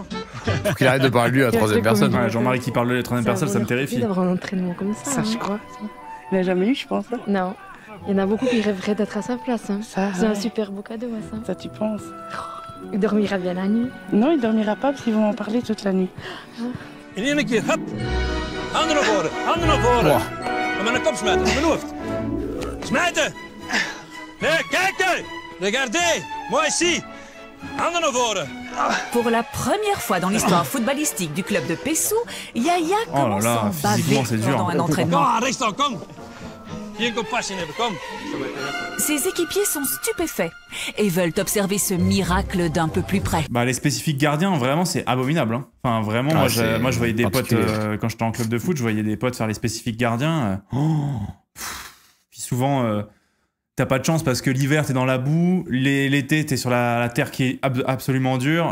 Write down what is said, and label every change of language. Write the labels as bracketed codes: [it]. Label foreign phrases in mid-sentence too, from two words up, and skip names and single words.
[fr] Faut qu'il arrête de parler de lui à la troisième personne. Ouais, Jean-Marie qui parle de la troisième personne, ça me terrifie. D'avoir un entraînement comme ça. Ça, je crois. Il n'a jamais eu, je pense. Hein. Non. Il y en a beaucoup qui rêveraient d'être à sa place. Hein. Ça, c'est un super beau cadeau, ça. Ça, tu penses? Il dormira bien la nuit. Non, il dormira pas parce qu'ils vont en parler toute la nuit. [nl] In één keer, hop. Handen naar voren, handen naar voren. En met een kop smijten, in mijn hoofd. Smijten. Nee, kijken. [fr] Regardez. Moi ici. [nl] Handen naar voren. [fr] Pour la première fois dans l'histoire footballistique du club de Pessou, Yaya commence à baver pendant un entraînement. [nl] Kom, rechtstaan, kom. Geen compassie hebben, kom. [fr] Ses équipiers sont stupéfaits et veulent observer ce miracle d'un peu plus près. Bah, les spécifiques gardiens, vraiment, c'est abominable. Hein. Enfin, vraiment, moi, je voyais des potes, quand j'étais en club de foot, je voyais des potes faire les spécifiques gardiens. Puis souvent, t'as pas de chance parce que l'hiver, t'es dans la boue, l'été, t'es sur la terre qui est absolument dure.